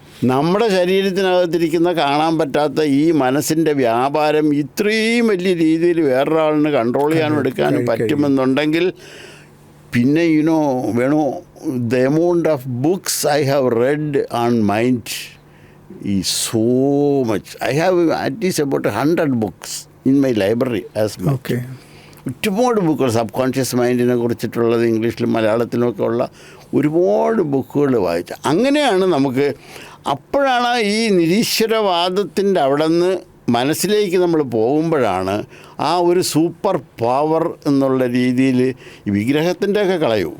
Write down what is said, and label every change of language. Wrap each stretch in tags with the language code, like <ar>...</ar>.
<ml>നമ്മുടെ ശരീരത്തിനകത്തിരിക്കുന്ന കാണാൻ പറ്റാത്ത ഈ മനസ്സിൻ്റെ വ്യാപാരം ഇത്രയും വലിയ രീതിയിൽ വേറൊരാളിന് കൺട്രോൾ ചെയ്യാനും എടുക്കാനും പറ്റുമെന്നുണ്ടെങ്കിൽ പിന്നെ വേണോ</ml> <en>the amount of books I have read on mind is so much. I have at least about 100 books in my library as well. Okay.</en> <ml>ഒരുപാട് ബുക്കുകൾ സബ്-കോൺഷ്യസ് മൈൻഡിനെ കുറിച്ചിട്ടുള്ളത് ഇംഗ്ലീഷിലും മലയാളത്തിലുമൊക്കെ ഉള്ള ഒരുപാട് ബുക്കുകൾ വായിച്ചു. അങ്ങനെയാണ് നമുക്ക്, അപ്പോഴാണ് ഈ നിരീശ്വരവാദത്തിൻ്റെ അവിടെ നിന്ന് മനസ്സിലേക്ക് നമ്മൾ പോകുമ്പോഴാണ് ആ ഒരു സൂപ്പർ പവർ എന്നുള്ള രീതിയിൽ ഈ വിഗ്രഹത്തിൻ്റെയൊക്കെ കളയൂ.</ml>